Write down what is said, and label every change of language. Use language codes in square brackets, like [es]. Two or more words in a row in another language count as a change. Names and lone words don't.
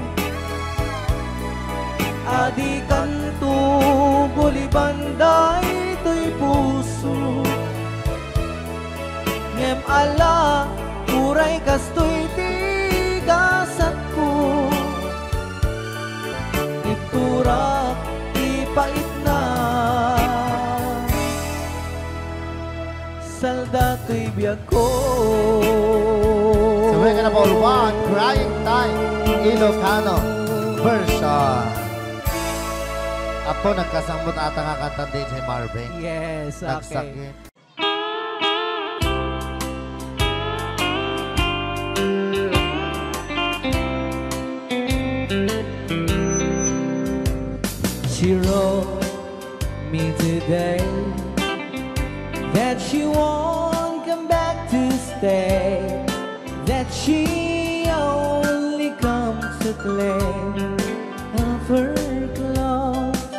[ilo] adi kanto gulibanday to'y puso ngem ala uray kasto'y tigasat ko iturak ipait na salda to'y biyag ko [en] So we're gonna ball one, Crying Time, Ilocano version. [ilo] Apo, nagkasambot ata nga kanta din si Marvin. [en] Yes, okay. [ilo] Nagsakit. [en] She wrote me today that she won't come back to stay, that she only comes to play of her clothes.